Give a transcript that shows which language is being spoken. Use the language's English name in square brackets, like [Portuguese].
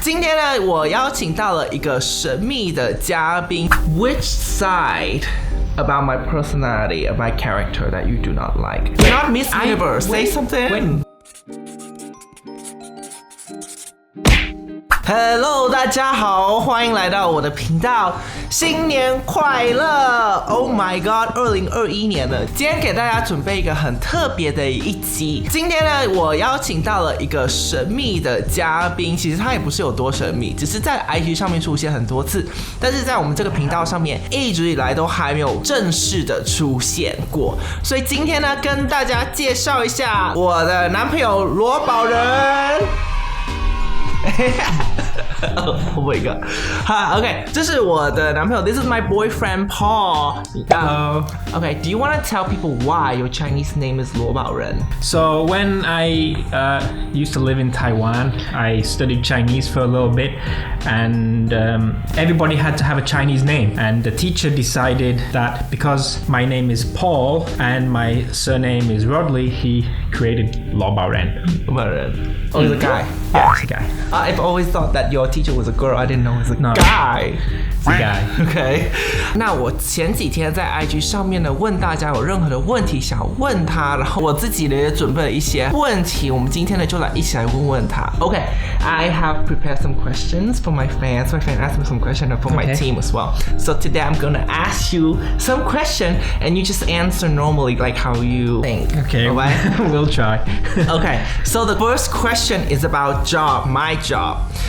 [Chinese] 今天呢，我邀請到了一個神秘的嘉賓。 [English] Which side about my personality, of my character that you do not like? You're not Miss Universe. Say something. [Chinese] Hello， 大家好，欢迎来到我的频道，新年快乐 ！ [English] Oh my god， [Chinese] 2021年了，今天给大家准备一个很特别的一集。今天呢，我邀请到了一个神秘的嘉宾，其实他也不是有多神秘，只是在 IG 上面出现很多次，但是在我们这个频道上面一直以来都还没有正式的出现过。所以今天呢，跟大家介绍一下我的男朋友罗保仁。 Oh my god. [English] Okay, [Chinese] 这是我的男朋友 [English] This is my boyfriend Paul. Hello. Okay, do you want to tell people why your Chinese name is 罗保仁? So when I used to live in Taiwan, I studied Chinese for a little bit, and everybody had to have a Chinese name. And the teacher decided that because my name is Paul and my surname is Rodley, he created 罗保仁. Oh, he's a guy. Yeah, he's a guy. I've always thought that your teacher was a girl. I didn't know it was a No. guy. It's a guy. [Chinese] OK， 那我前几天在 IG 上面呢，问大家有任何的问题想问他，然后我自己呢也准备了一些问题，我们今天呢就来一起来问问他。 [English] OK，I have prepared some questions for my fans. My fans asked me some questions for my team as well. So today I'm gonna ask you some question, and you just answer normally, like how you think. Okay, we'll try. Okay, so the first question is about job, my job.